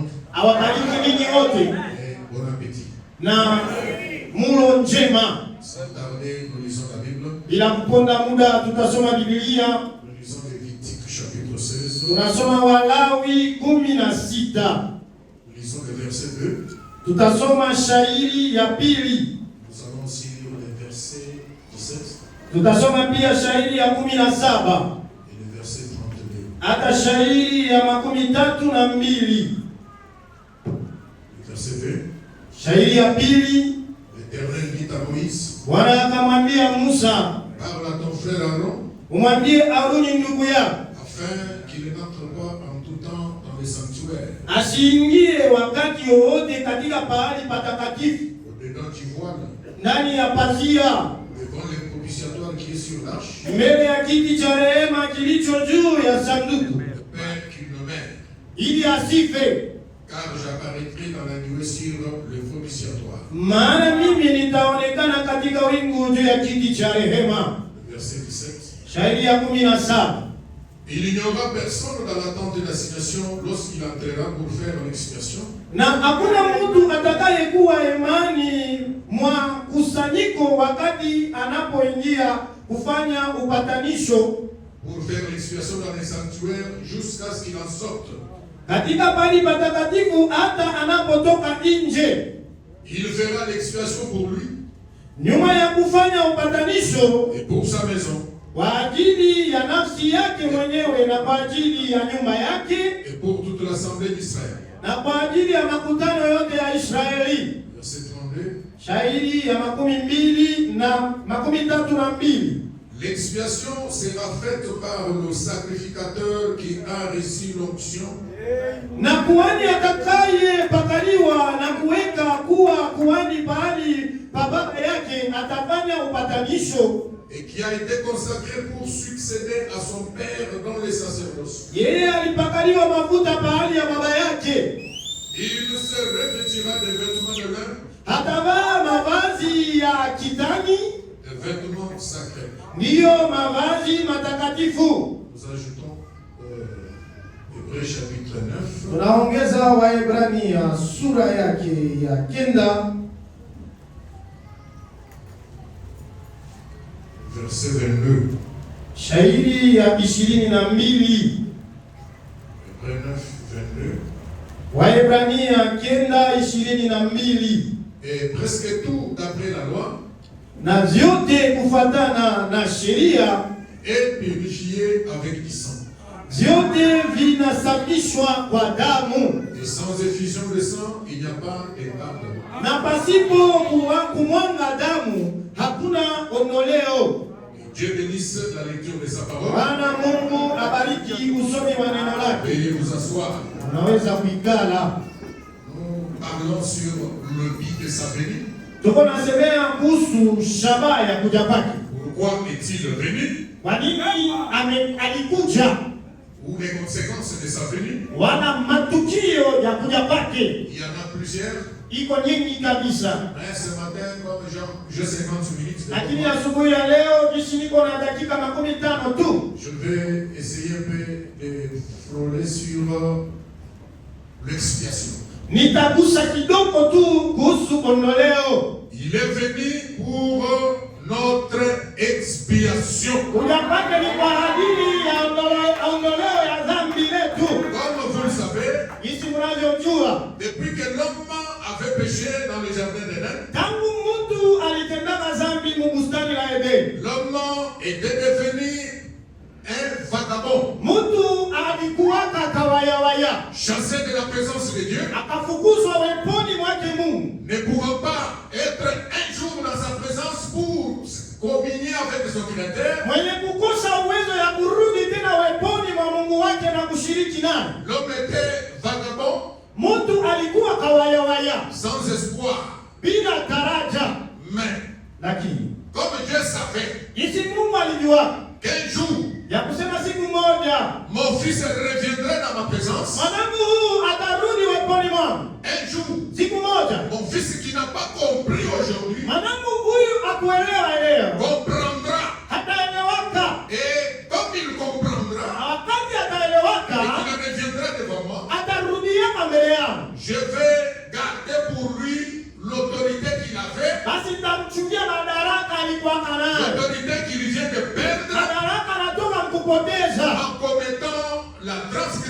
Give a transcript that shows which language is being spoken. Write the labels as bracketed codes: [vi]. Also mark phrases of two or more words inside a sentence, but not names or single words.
[fr] Et bon appétit. Sans tarder, nous lisons la Bible. Nous lisons Lévitique chapitre 16. [sw] Tunasoma Walawi 16. [fr] Lisons le verset 2. [sw] Tutasoma shairi ya pili. [fr] Nous allons aussi lire le verset 17 [sw] Tutasoma pia shairi ya 17 [fr] et le verset 32. [sw] hata shairi ya 32. [fr] Le verset 2. [sw] Shairi ya pili, [fr] L'Éternel dit à Moïse, [sw] Bwana akamwambia Musa, [fr] parle à ton frère Aaron, [sw] umwambie Aruni ndugu yako [fr] afin qu'il n'entre pas en tout temps dans les sanctuaires, [sw] asiingie wakati wowote katika pahali patakatifu [fr] au-dedans du voile, [sw] ndani ya pazia [fr] devant le propitiatoire qui est sur l'arche, [sw] mbele ya kiti cha rehema kilicho juu ya sanduku, [fr] de peur qu'il ne meure. [sw] ili asife, [fr] Car j'apparaîtrai dans la nuée sur le propitiatoire. [sw] maana mimi nitaonekana katika wingu juu ya kiti cha rehema. [fr] Le verset 17. [sw] Shairi ya 17. [fr] Il n'y aura personne dans la tente d'assignation lorsqu'il entrera pour faire l'expiation. [sw] Na hakuna mtu atakayekuwa hemani mwa kusanyiko wakati anapoingia kufanya upatanisho [fr] Pour faire l'expiation dans les sanctuaires jusqu'à ce qu'il en sorte. [sw] katika pali patakatifu hata anapotoka nje. [fr] Il fera l'expiation pour lui [sw] Nyuma ya kufanya upatanisho [fr] et pour sa maison [sw] kwa ajili ya nafsi yake mwenyewe na kwa ajili ya nyumba yake [fr] et pour toute l'assemblée d'Israël. [sw] na kwa ajili ya makutano yote ya Israeli. [fr] Verset 32. [sw] Shairi ya 12 na 32. [fr] L'expiation sera faite par le sacrificateur qui a reçu l'onction [sw] Na kuhani atakaye pakaliwa na kuweka kuwa kuhani pahali pa baba yake atafanya upatanisho. [fr] et qui a été consacré pour succéder à son père dans les sacerdoces. [sw] Yeye alipakaliwa mafuta pahali ya baba yake. [fr] Il se revêtira des vêtements de lin, [sw] Atavaa mavazi ya kitani, [fr] des vêtements sacrés. [sw] ndiyo mavazi matakatifu. [fr] Nous ajoutons Hébreux chapitre 9, [sw] Tunaongeza Waebrania sura yake ya 9 [fr] verset 22. [sw] shairi ya 22. [fr] Hébreux 9, 22. [sw] Waebrania 9:22. [fr] Et presque tout d'après la loi [sw] Na vyote kufatana na sheria [fr] est purifié avec du sang. [sw] vyote vinasafishwa kwa damu, [fr] Et sans effusion de sang, il n'y a pas de pardon. [sw] na pasipo kumwanga damu hakuna ondoleo. [fr] Que Dieu bénisse la lecture de sa parole. [sw] Bwana Mungu abariki usomi wa neno lake. [fr] Veuillez vous asseoir. [sw] Unaweza kuikala. [fr] Nous parlons sur le but de sa venue. [sw] Tuko nasemea kuhusu shabaha ya kuja kwake. [fr] Pourquoi est-il venu? [sw] Kwa nini alikuja? [fr] Ou les conséquences de sa venue? [sw] Wana matukio ya kuja kwake [fr] Il y en a plusieurs. [sw] iko nyingi kabisa. [fr] Mais ce matin, comme j'ai 50 minutes, [sw] Lakini asubuhi ya leo jinsi niko na dakika 15 tu, [fr] je vais essayer un peu de frôler sur l'expiation. [sw] nitagusa kidogo tu kuhusu ondoleo. [fr] Il est venu pour notre expiation. [sw] Kuja kwake ni kwa ajili ya ondoleo ya dhambi letu. [fr] Comme vous le savez, [sw] Jinsi mnavyojua, [fr] depuis que l'homme avait péché dans le jardin d'Éden, [sw] tangu mtu alitendaka dhambi mu bustani la Edeni, [fr] l'homme était devenu un vagabond, [sw] mtu alikuwaka kawayawaya, [fr] chassé de la présence de Dieu, [sw] akafukuzwa weponi mwake Mungu, [fr] ne pouvant pas être un jour dans sa présence pour communier avec son Créateur. [sw] mwenye kukosa uwezo ya kurudi tena weponi mwa Mungu wake na kushiriki naye. [fr] L'homme était vagabond, [sw] Mtu alikuwa kawayawaya [fr] sans espoir. [sw] bila daraja, [fr] Mais [sw] lakini [fr] comme Dieu savait [sw] jinsi Mungu alijua [fr] qu'un jour, [sw] ya kusema siku moja [fr] mon fils reviendrait dans ma présence, [sw] mwanangu huu atarudi weponi mwangu. [fr] un jour, [sw] Siku moja [fr] mon fils qui n'a pas compris aujourd'hui, [sw] mwanangu huyu akuelewa leo [fr] comprendra. [sw] hataelewaka, [fr] Et comme il comprendra, [sw] na wakati [fr] et [sw] ataelewaka [fr] qu'il reviendra devant moi, [sw] atarudiaka mbele yangu, [fr] je vais garder pour lui l'autorité qu'il avait, [sw] basi nitamchukia madaraka alikuwaka nayo, [fr] l'autorité qu'il vient de perdre [sw] madaraka anatoka mkupoteza [fr] en commettant la grande